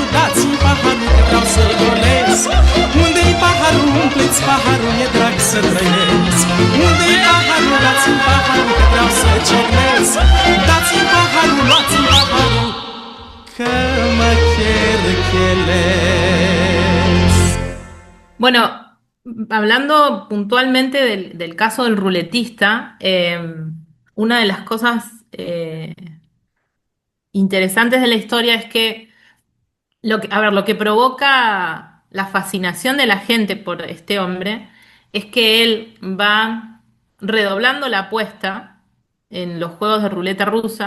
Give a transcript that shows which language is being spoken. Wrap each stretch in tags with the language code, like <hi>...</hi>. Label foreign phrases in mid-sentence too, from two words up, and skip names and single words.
<ro>Dați-mi paharul că vreau să-l golesc. Unde-i paharul? Umpleți paharul, mi-e drag să trăiesc. Unde-i paharul? Dați-mi paharul că vreau să ciocnesc. Dați-mi paharul, luați-mi paharul, că mă cherchelez.</ro> <es>Bueno, hablando puntualmente del caso del ruletista, una de las cosas interesantes de la historia es que a ver, lo que provoca la fascinación de la gente por este hombre es que él va redoblando la apuesta en los juegos de ruleta rusa.</es>